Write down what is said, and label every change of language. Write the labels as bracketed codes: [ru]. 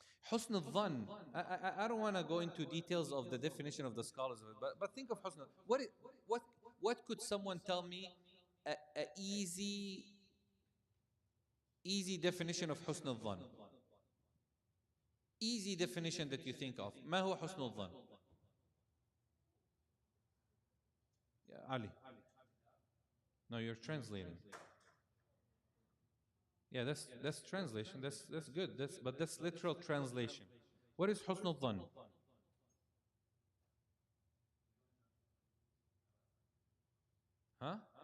[en] Husn al-dhann, I don't want to go into details of the definition of the scholars of it, but think of husn al-dhann. What could someone tell me a easy definition of husn al-dhann? Easy definition that you think of. [ar] ما هو حسن الظن؟ [en] Yeah, Ali. No, you're translating. Yeah, that's translation. That's good. But that's literal translation. What is حسن الظن? Huh?